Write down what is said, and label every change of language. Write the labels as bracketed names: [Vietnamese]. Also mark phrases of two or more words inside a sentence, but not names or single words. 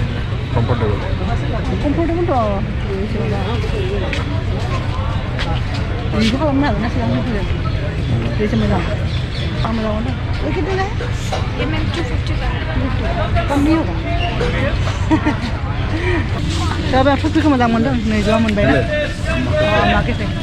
[Bodo] कम्फर्टेबल थ' एसे माबा बिदिखौ खालामनो हागोन ना सिगां होफैगोन एसे मोजां आं मोजां मोनदों कितने कमनि होगा दा बे फुख्रिखौ मोजां मोनदों 200 मोनबाय ना आमा केफे